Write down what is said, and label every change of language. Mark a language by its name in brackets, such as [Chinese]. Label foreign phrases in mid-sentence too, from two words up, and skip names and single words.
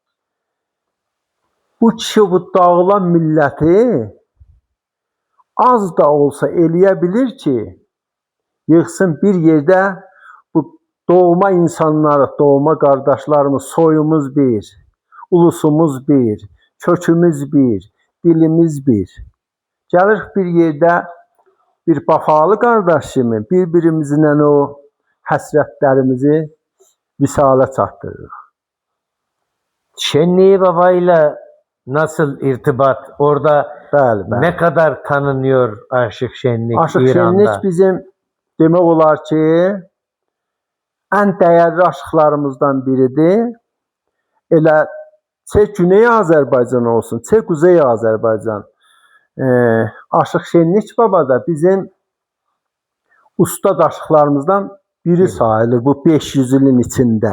[Azerbaijani] Bu kişi bu dağılan milləti az da olsa eləyə bilir ki, yığsın bir yerdə bu doğma insanları, doğma qardaşlarımız, soyumuz bir, ulusumuz bir, kökümüz bir, dilimiz bir. Gəlir bir yerdə bir bafalı qardaş kimi bir-birimizlə o həsrətlərimizi visale çatdırırıq. [Turkish] Şenliği Baba ile nasıl irtibat? Orada [Azerbaijani] bəli. [Turkish] Ne kadar tanınıyor Aşık Şenlik Aşık İran'da? [Azerbaijani] Şenlik bizim demək olar ki, ən dəyərli aşıqlarımızdan biridir. Elə çək Güney Azərbaycan olsun, çək Kuzey Azərbaycan. Aşık Şenlik Baba da bizim ustad aşıqlarımızdan biri sayılır bu 500 ilin içində.